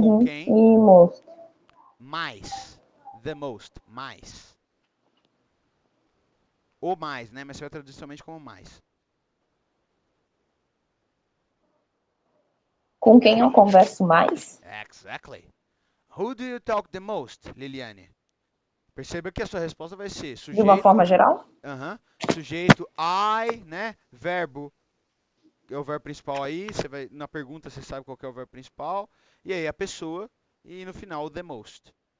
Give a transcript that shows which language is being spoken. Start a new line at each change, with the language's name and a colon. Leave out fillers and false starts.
Portuguese: Uhum. quem,
English: E most.
Portuguese: mais.
English: The most,
Portuguese: mais. Ou mais, né? Mas você vai traduzir somente como mais. Com quem eu converso mais?
English: Exactly. Who do you talk the most, Liliane?
Portuguese: Perceba que a sua resposta vai ser De uma forma geral? sujeito I, né? Verbo, é o verbo principal aí. Você vai na pergunta você sabe qual que é o verbo principal. E aí a pessoa e no final
English: the most.